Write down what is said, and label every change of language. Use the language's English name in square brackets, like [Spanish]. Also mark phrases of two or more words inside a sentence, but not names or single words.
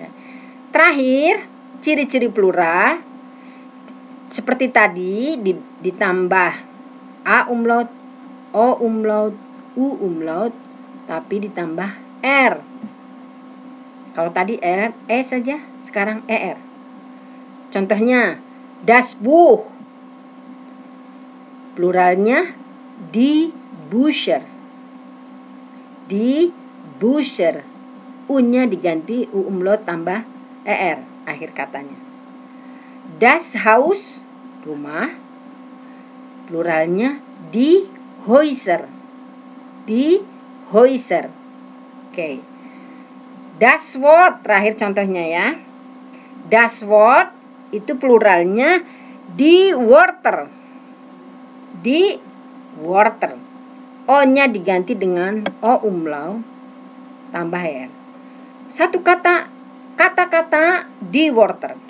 [Indonesian] Terakhir, ciri-ciri plural seperti tadi ditambah A umlaut, O umlaut, U umlaut, tapi ditambah R. Kalau tadi R, E saja, sekarang ER. Contohnya, [German] das Buch. [Indonesian] Pluralnya [German] die Bücher. Die Bücher. [Indonesian] U-nya diganti U umlaut tambah ER, akhir katanya. [German] Das Haus, rumah. [Indonesian] Pluralnya [German] die Häuser. Die Häuser. Oke. Das Wort, [Indonesian] terakhir contohnya ya. [German] Das Wort [Indonesian] itu pluralnya [German] die Wörter. Die Wörter. [Indonesian] O-nya diganti dengan O umlaut tambah R. Satu kata-kata [German] die Wörter.